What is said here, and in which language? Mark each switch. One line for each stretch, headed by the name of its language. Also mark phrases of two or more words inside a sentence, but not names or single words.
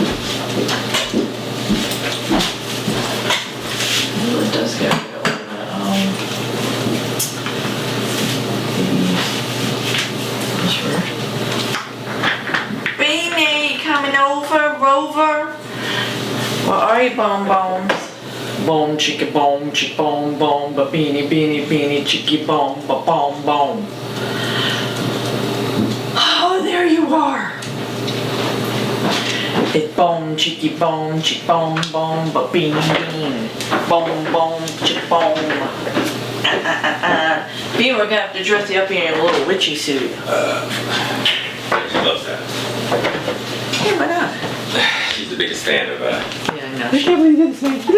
English: It does get real. Beanie, coming over, Rover? Where are you, bone bones? Bone, chicky, bone, ba beanie, beanie, beanie, chicky, bone, ba bone, bone. Oh, there you are. It's bone, chicky, bone, ba bean, bean. Bone, chick, bone. Bean, we're gonna have to dress you up in your little witchy suit. She loves that. Hey, why not? She's the biggest fan of Yeah, I know. I can't believe you did this, man.